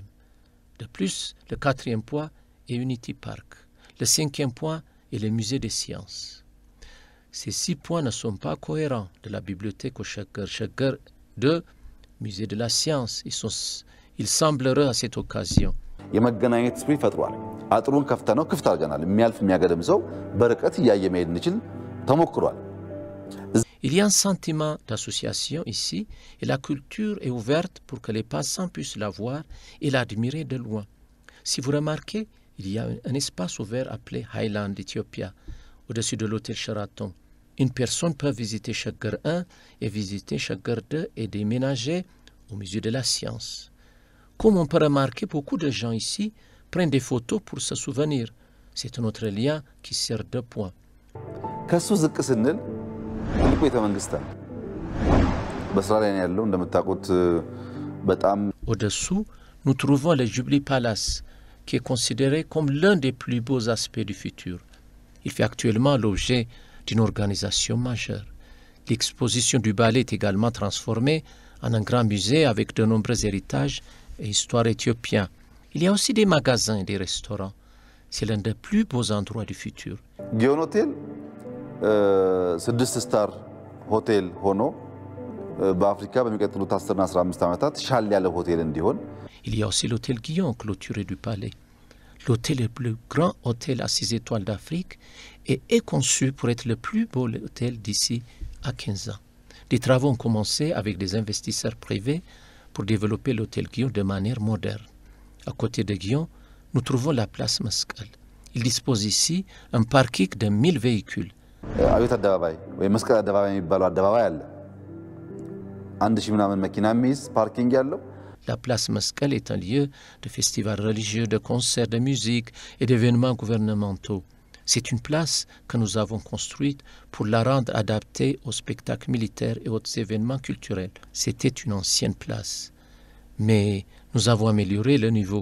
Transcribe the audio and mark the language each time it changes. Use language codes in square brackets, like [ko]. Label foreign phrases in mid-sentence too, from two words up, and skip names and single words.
[fr] De plus, le quatrième point est Unity Park. Le cinquième point est le musée des sciences. Ces 6 points ne sont pas cohérents de la bibliothèque au Shaggar de musée de la science. Il semblerait à cette occasion. [am] የመገናኘት ስፕሪት ፈጥሯል። አጥሩን ከፍተነው ክፍት አድርገናል። የሚያልፍ የሚያገድም ሰው በርቀት እያየ መሄድ እንችል ተሞክሯል። [fr] Il y a un sentiment d'association ici et la culture est ouverte pour que les passants puissent la voir et l'admirer de loin. Si vous remarquez, il y a un espace ouvert appelé Highland Ethiopia au-dessus de l'hôtel Sheraton. Une personne peut visiter Shaggar 1 et visiter Shaggar 2 et déménager au musée de la science. Comme on peut remarquer, beaucoup de gens ici prennent des photos pour se souvenir. C'est un autre lien qui sert de point. [am] ከሱ ዝቅ ስንል ትልቁ ቤተመንግስት ነው። በስራ ላይ ያለው እንደምታውቁት በጣም [fr] Au-dessous, nous trouvons le Jubilee Palace, qui est considéré comme l'un des plus beaux aspects du futur. Il fait actuellement l'objet d'une organisation majeure. L'exposition du ballet est également transformée en un grand musée avec de nombreux héritages et histoires éthiopiens. Il y a aussi des magasins et des restaurants. C'est l'un des plus beaux endroits du futur. [am] ጊዮን ሆቴል 6 [en] star hotel [am] ሆኖ በአፍሪካ በሚቀጥሉት 10 እና 15 ዓመታት ሻል ያለ ሆቴል እንዲሆን [fr] Il y a aussi l'hôtel Guillon, clôturé du palais. L'hôtel est le plus grand hôtel à 6 étoiles d'Afrique et est conçu pour être le plus beau hôtel d'ici à 15 ans. Les travaux ont commencé avec des investisseurs privés pour développer l'hôtel Guillon de manière moderne. à côté de Guillon, nous trouvons la place Mescal. Il dispose ici un parking de 1000 véhicules. [am] አብዮት አደባባይ ወይ መስቀል አደባባይ የሚባለው አደባባይ አለ 1000 ምናምን መኪና የሚይዝ ፓርኪንግ ያለው [fr] La place Mescal est un lieu de festivals religieux, de concerts, de musique et d'événements gouvernementaux. C'est une place que nous avons construite pour la rendre adaptée aux spectacles militaires et aux événements culturels. C'était une ancienne place. Mais nous avons amélioré le niveau.